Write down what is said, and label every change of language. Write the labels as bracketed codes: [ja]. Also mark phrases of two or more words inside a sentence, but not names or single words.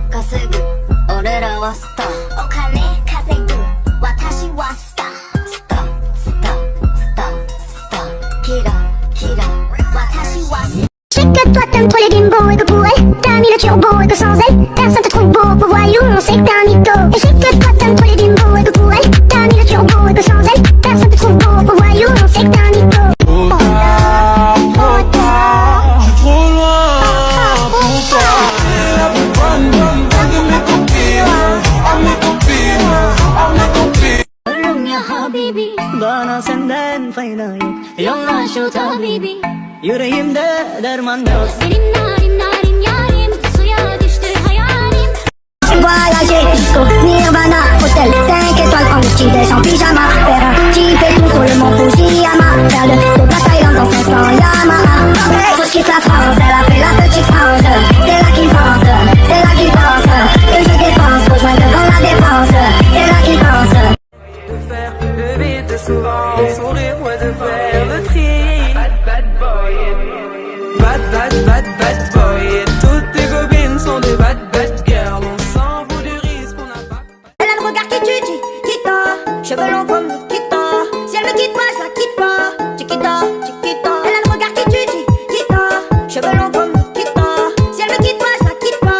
[ja] すぐ俺らはスターお金稼ぐ私はスタースタースタースタースターキラキラ私はスター [fr] Je sais que toi t'aimes trop les bimbos et que pour elle t'as mis le turbo et que sans elle personne te trouve beau pour voyou on sait que t'es un mytho. Et je sais que toi t'aimes trop les bimbos et que pour elle t'as mis le turbo et que sans elle personne te trouve beau pour voyou on sait que t'es un mytho. J'suis trop loin pour toi. La plus bonne de mes copines. À mes copines, à mes copines. [tr] Ulum [ar] يا حبيبي [tr] Bana senden fayda yok. Yalan şu tabibi Yüreğimde derman yok. Benim narin narin yarim suya düştü hayalim. [fr] Voyager jusqu'au Nirvana, hôtel 5 étoiles en petit déj en pyjama. Faire un jeep et tout sur le mont Fujiyama. Faire le tour de la Thaïlande en 500 Yamaha. Faut que je quitte la France, elle a fait la petite France. C'est là qu'il pense, c'est là qu'il pense que je dépense, rejoins devant la défense. C'est là qu'il pense. De faire le vide souvent, sourire, ouais, de faire le tri. [en] Bad boy. Bad boy. [fr] Et toutes tes copines sont des [en] bad girls. [fr] On s'en fout du risque, on n'a pas. Elle a le regard qui tue, Chiquita. Cheveux longs comme Nikita. Si elle me quitte pas, je la quitte pas. Chiquita, Chiquita. Elle a le regard qui tue, Chiquita. Cheveux longs comme Nikita. Si elle me quitte pas, je la quitte pas.